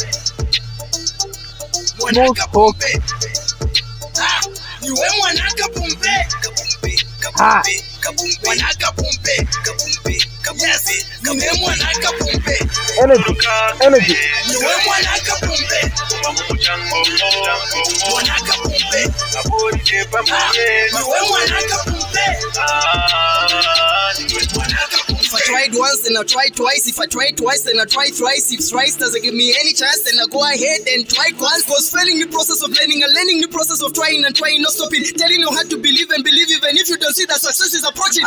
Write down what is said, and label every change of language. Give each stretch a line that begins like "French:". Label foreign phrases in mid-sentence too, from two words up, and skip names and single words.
Bemba: Mwana Kapumpe niwe Mwana Kapumpe Mwana Kapumpe yes niwe Mwana Kapumpe energy niwe Mwana Kapumpe Mwana Kapumpe niwe Mwana Kapumpe
English: If I tried once, then I tried twice. If I tried twice, then I tried thrice. If thrice doesn't give me any chance, then I go ahead and try once. Cause failing the process of learning and learning the process of trying and trying, not stopping. Telling you how to believe and believe even if you don't see that success is approaching.